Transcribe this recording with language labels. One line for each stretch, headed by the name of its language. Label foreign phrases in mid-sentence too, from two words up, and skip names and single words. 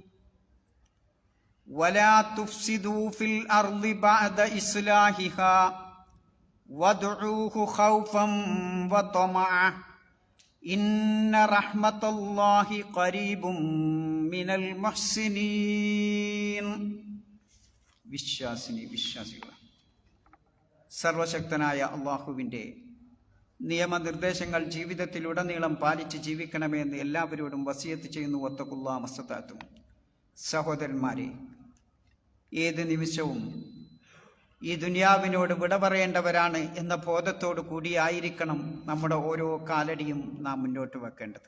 Arabic: ولا تفسدوا في الأرض بعد إصلاحها وادعوه خوفا وطمعا إن رحمة الله قريب من المحسنين.
Malayalam: വിശ്വാസികൾ, സർവശക്തനായ അള്ളാഹുവിൻ്റെ നിയമനിർദ്ദേശങ്ങൾ ജീവിതത്തിലുടനീളം പാലിച്ച് ജീവിക്കണമെന്ന് എല്ലാവരോടും വസിയത്ത് ചെയ്യുന്നു.
Arabic: واتقوا الله ما استطعتم.
Malayalam: സഹോദരന്മാരെ, ഏത് നിമിഷവും ഈ ദുനിയാവിനോട് വിട പറയേണ്ടവരാണ് എന്ന ബോധത്തോടു കൂടിയായിരിക്കണം നമ്മുടെ ഓരോ കാലടിയും നാം മുന്നോട്ട് വെക്കേണ്ടത്.